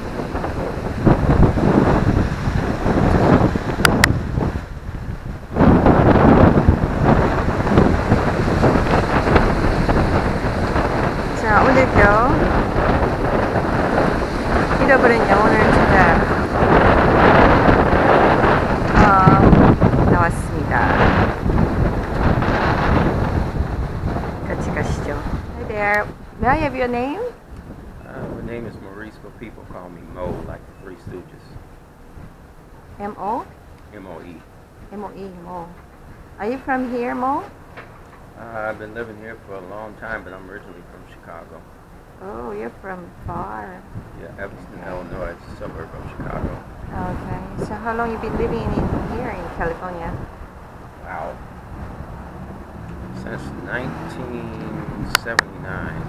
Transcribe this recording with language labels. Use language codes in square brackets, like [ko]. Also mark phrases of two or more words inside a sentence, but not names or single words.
[ko] 자, 오늘도 잃어버린 영혼을 찾아 나왔습니다. 같이 가시죠. [en] Hi there. May I have your name? My name is Maurice, but people call me Mo, like the Three Stooges. M-O? M-O-E. M-O-E, Mo. Are you from here, Mo? I've been living here for a long time, but I'm originally from Chicago. Oh, you're from far. Yeah, Evanston, Illinois. It's a suburb of Chicago. Okay. So how long you been living here in California? Wow. Since 1979.